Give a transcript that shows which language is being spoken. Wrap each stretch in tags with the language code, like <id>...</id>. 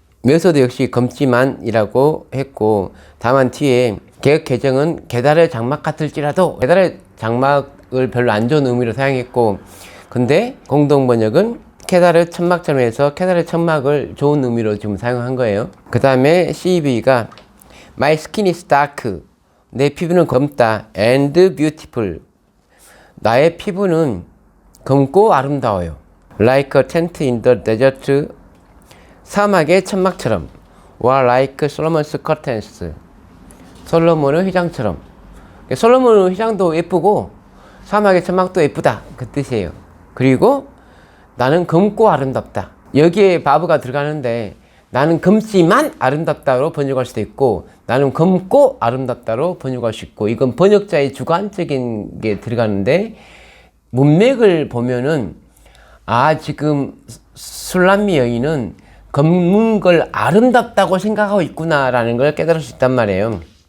<ko>묘서도 역시 검지만이라고 했고, 다만 뒤에 개역 개정은 게다르 장막 같을지라도, 게다르 장막을 별로 안 좋은 의미로 사용했고, 근데 공동 번역은 케다르 천막처럼 해서 케다르 천막을 좋은 의미로 지금 사용한 거예요. 그 다음에 CEV가</ko> <en>My skin is dark.</en> <ko>내 피부는 검다.</ko> <en>And beautiful.</en> <ko>나의 피부는 검고 아름다워요.</ko> <en>Like a tent in the desert.</en> <ko>사막의 천막처럼.</ko> <en>Or like Solomon's curtains.</en> <ko>솔로몬의 휘장처럼. 솔로몬의 휘장도 예쁘고 사막의 천막도 예쁘다. 그 뜻이에요. 그리고 나는 검고 아름답다. 여기에 바브가 들어가는데 나는 검지만 아름답다로 번역할 수도 있고 나는 검고 아름답다로 번역할 수 있고 이건 번역자의 주관적인 게 들어가는데 문맥을 보면은 지금 술람미 여인은 검은 걸 아름답다고 생각하고 있구나라는 걸 깨달을 수 있단 말이에요.</ko>